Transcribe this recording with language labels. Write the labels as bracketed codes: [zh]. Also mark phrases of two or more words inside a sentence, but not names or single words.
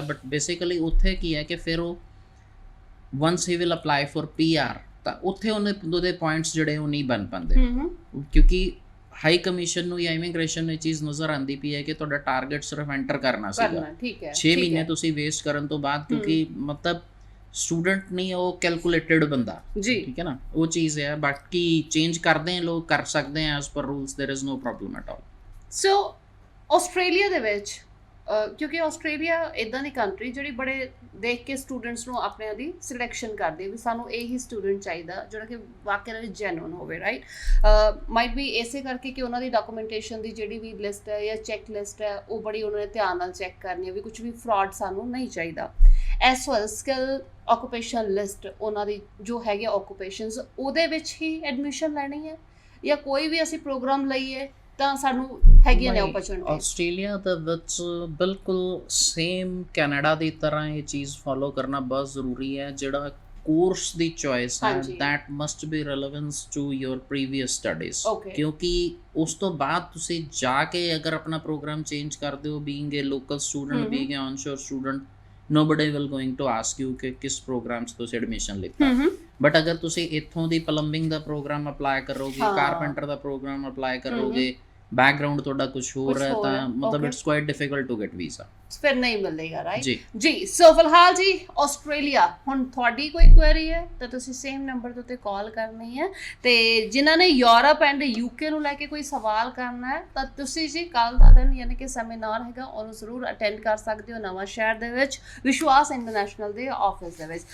[pa] ਬਟ ਬੇਸਿਕਲੀ ਉੱਥੇ ਕੀ ਹੈ ਕਿ ਫਿਰ ਉਹ [en] once he will apply for PR [pa] ਤਾਂ ਉੱਥੇ ਉਹਦੇ ਪੁਆਇੰਟਸ ਜਿਹੜੇ ਉਹ ਨਹੀਂ ਬਣ ਪਾਉਂਦੇ ਕਿਉਂਕਿ ਹਾਈ ਕਮਿਸ਼ਨ ਨੂੰ ਜਾਂ ਇਮੀਗ੍ਰੇਸ਼ਨ ਨੂੰ ਇਹ ਚੀਜ਼ ਨਜ਼ਰ ਆਉਂਦੀ ਪਈ ਹੈ ਕਿ ਤੁਹਾਡਾ ਟਾਰਗੇਟ ਸਿਰਫ ਐਂਟਰ ਕਰਨਾ ਸੀਗਾ, 6 ਮਹੀਨੇ ਤੁਸੀਂ ਵੇਸਟ ਕਰਨ ਤੋਂ ਬਾਅਦ, ਕਿਉਂਕਿ ਮਤਲਬ ਸਟੂਡੈਂਟ ਨਹੀਂ ਉਹ ਕੈਲਕੂਲੇਟਡ ਬੰਦਾ, ਠੀਕ ਹੈ ਨਾ, ਉਹ ਚੀਜ਼ ਹੈ। ਬਾਕੀ ਚੇਂਜ ਕਰਦੇ ਆ ਲੋਕ, ਕਰ ਸਕਦੇ ਆ [en] as per rules, There is no problem at all. [pa] ਸੋ ਆਸਟ੍ਰੇਲੀਆ ਦੇ ਵਿੱਚ ਕਿਉਂਕਿ ਆਸਟ੍ਰੇਲੀਆ ਇਦਾਂ ਦੀ ਕੰਟਰੀ ਜਿਹੜੀ ਬੜੇ ਦੇਖ ਕੇ ਸਟੂਡੈਂਟਸ ਨੂੰ ਆਪਣੇ ਦੀ ਸਿਲੈਕਸ਼ਨ ਕਰਦੀ ਹੈ ਵੀ ਸਾਨੂੰ ਇਹੀ ਸਟੂਡੈਂਟ ਚਾਹੀਦਾ ਜਿਹੜਾ ਕਿ ਵਾਕਿਆ ਵਿੱਚ ਜੈਨੂਇਨ ਹੋਵੇ, ਰਾਈਟ? ਮਾਈਟ ਵੀ ਇਸੇ ਕਰਕੇ ਕਿ ਉਹਨਾਂ ਦੀ ਡਾਕੂਮੈਂਟੇਸ਼ਨ ਦੀ ਜਿਹੜੀ ਵੀ ਲਿਸਟ ਹੈ ਜਾਂ [en] check list [pa] ਹੈ ਉਹ ਬੜੀ ਉਹਨਾਂ ਨੇ ਧਿਆਨ ਨਾਲ ਚੈੱਕ ਕਰਨੀ ਹੈ ਵੀ ਕੁਝ ਵੀ ਫਰਾਡ ਸਾਨੂੰ ਨਹੀਂ ਚਾਹੀਦਾ। [en] as well skill occupation list [pa] ਉਹਨਾਂ ਦੀ ਜੋ ਹੈਗੇ ਆਕੂਪੇਸ਼ਨਸ ਉਹਦੇ ਵਿੱਚ ਹੀ ਐਡਮਿਸ਼ਨ ਲੈਣੀ ਹੈ ਜਾਂ ਕੋਈ ਵੀ ਅਸੀਂ ਪ੍ਰੋਗਰਾਮ ਲਈਏ ਤਾਂ ਸਾਨੂੰ ਹੈਗੀਆਂ ਨੇ ਓਪਰਚੁਨਿਟੀ? ਆਸਟ੍ਰੇਲੀਆ ਦੇ ਵਿੱਚ ਬਿਲਕੁਲ ਸੇਮ ਕੈਨੇਡਾ ਦੀ ਤਰ੍ਹਾਂ ਇਹ ਚੀਜ਼ ਫੋਲੋ ਕਰਨਾ ਬਹੁਤ ਜ਼ਰੂਰੀ ਹੈ। ਜਿਹੜਾ ਕੋਰਸ ਦੀ ਚੋਇਸ ਹੈ [en] that must be relevant to your previous studies, [pa] ਕਿਉਂਕਿ ਉਸ ਤੋਂ ਬਾਅਦ ਤੁਸੀਂ ਜਾ ਕੇ ਅਗਰ ਆਪਣਾ ਪ੍ਰੋਗਰਾਮ ਚੇਂਜ ਕਰਦੇ ਹੋ [en] being a local student, being a onshore student, nobody will going to ask you [pa] ਕਿ ਕਿਸ ਪ੍ਰੋਗਰਾਮ 'ਚ ਤੁਸੀਂ ਐਡਮਿਸ਼ਨ ਲਿੱਤਾ। ਬਟ ਅਗਰ ਤੁਸੀਂ ਇੱਥੋਂ ਦੀ ਪਲੰਬਿੰਗ ਦਾ ਪ੍ਰੋਗਰਾਮ ਅਪਲਾਈ ਕਰੋਗੇ, ਕਾਰਪੈਂਟਰ ਦਾ ਪ੍ਰੋਗਰਾਮ ਅਪਲਾਈ ਕਰੋਗੇ, ਬੈਕਗ੍ਰਾਉਂਡ ਤੁਹਾਡਾ ਕੁਝ ਹੋਰ ਹੈ ਤਾਂ ਮਤਲਬ [en] it's quite difficult to get visa, [pa] ਫਿਰ ਨਹੀਂ ਮਿਲੇਗਾ, ਰਾਈਟ? ਜੀ। ਸੋ ਫਿਲਹਾਲ ਜੀ ਆਸਟ੍ਰੇਲੀਆ, ਹੁਣ ਤੁਹਾਡੀ ਕੋਈ ਕੁਐਰੀ ਹੈ ਤਾਂ ਤੁਸੀਂ ਸੇਮ ਨੰਬਰ ਦੇ ਉੱਤੇ ਕਾਲ ਕਰਨੀ ਹੈ, ਤੇ ਜਿਨ੍ਹਾਂ ਨੇ ਯੂਰਪ ਐਂਡ ਯੂਕੇ ਨੂੰ ਲੈ ਕੇ ਕੋਈ ਸਵਾਲ ਕਰਨਾ ਹੈ ਤਾਂ ਤੁਸੀਂ ਜੀ ਕੱਲ ਦਾ ਦਿਨ ਯਾਨੀ ਕਿ ਸੈਮੀਨਾਰ ਹੈਗਾ ਉਹਨੂੰ ਜ਼ਰੂਰ ਅਟੈਂਡ ਕਰ ਸਕਦੇ ਹੋ ਨਵਾਂ ਸ਼ਹਿਰ ਦੇ ਵਿੱਚ ਵਿਸ਼ਵਾਸ ਇੰਟਰਨੈਸ਼ਨਲ ਦੇ ਆਫਿਸ ਦੇ ਵਿੱਚ।